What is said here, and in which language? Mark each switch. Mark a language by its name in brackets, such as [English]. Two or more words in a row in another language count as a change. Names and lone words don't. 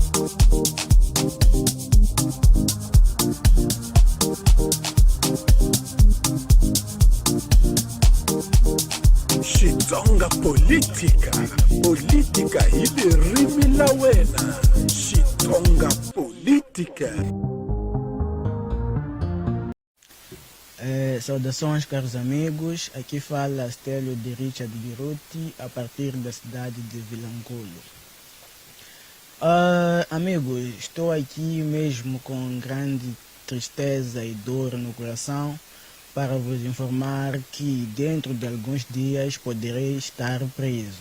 [Tsonga] Xitsonga política, política hili rimi la wena. Xitsonga política. [Portuguese] Saudações, caros amigos. Aqui fala Stélio de Richard Biruti, a partir da cidade de Vilanculo. Amigos, estou aqui mesmo com grande tristeza e dor no coração para vos informar que dentro de alguns dias poderei estar preso.